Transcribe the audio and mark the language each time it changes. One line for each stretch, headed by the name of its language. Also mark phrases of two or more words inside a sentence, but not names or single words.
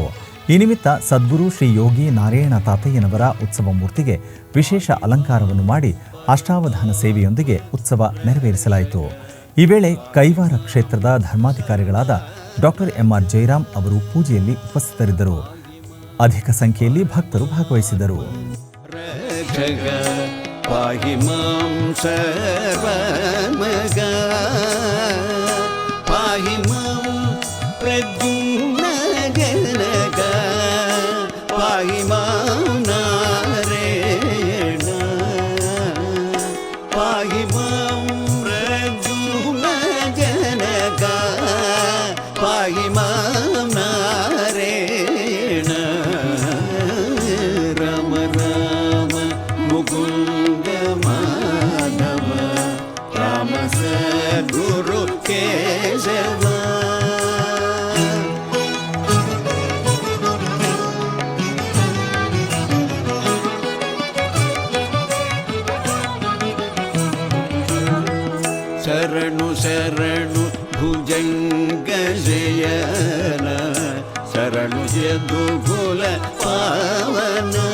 Kannada: ಈ ನಿಮಿತ್ತ ಸದ್ಗುರು ಶ್ರೀ ಯೋಗಿ ನಾರಾಯಣ ತಾತಯ್ಯನವರ ಉತ್ಸವ ಮೂರ್ತಿಗೆ ವಿಶೇಷ ಅಲಂಕಾರವನ್ನು ಮಾಡಿ ಅಷ್ಟಾವಧಾನ ಸೇವೆಯೊಂದಿಗೆ ಉತ್ಸವ ನೆರವೇರಿಸಲಾಯಿತು. ಈ ವೇಳೆ ಕೈವಾರ ಕ್ಷೇತ್ರದ ಧರ್ಮಾಧಿಕಾರಿಗಳಾದ ಡಾಕ್ಟರ್ MR ಜಯರಾಮ್ ಅವರು ಪೂಜೆಯಲ್ಲಿ ಉಪಸ್ಥಿತರಿದ್ದರು. ಅಧಿಕ ಸಂಖ್ಯೆಯಲ್ಲಿ ಭಕ್ತರು ಭಾಗವಹಿಸಿದರು.
Sanskrit: पाहि मां सर्वमग पाहि मां प्रद्युम्नजनक पाहि मां नारायण पाहि मां प्रद्युम्नजनक पाहि मां नारायण राम राम मुकुंद गुरु केशव शरणु शरणु भुजंग जयन शरणु यदुकुल पावन